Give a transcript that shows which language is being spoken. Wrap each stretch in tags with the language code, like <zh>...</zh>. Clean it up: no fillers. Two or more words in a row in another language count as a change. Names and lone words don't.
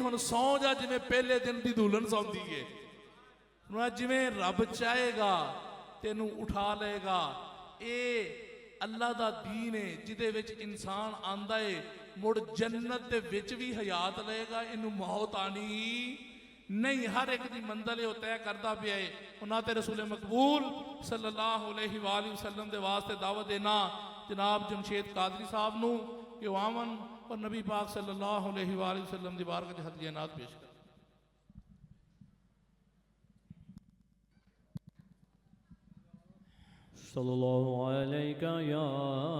<pa>ہن سوں جا جویں پہلے دن دی دلہن سوندی ہے۔ جویں رب چاہے گا تینوں اٹھا لے گا. ایہ اللہ دا دین ہے جہدے وچ انسان آندا ہے، مڑ جنت دے وچ وی حیات لے گا. ایہنوں موت آنی نہیں، ہر اک دی منزل طے کردا پیا ہے. اوہناں تے رسول مقبول</pa> <ar>صلى الله عليه وسلم</ar> <pa>دے واسطے دعوت دینا جناب جمشید قادری صاحب نوں کہ آون اور نبی پاک</pa> <ar>صلى الله عليه وسلم</ar> <pa>دی بارگاہ چ ہدیہ نعت پیش کر.</pa> <ar>صلى الله عليه يا</ar>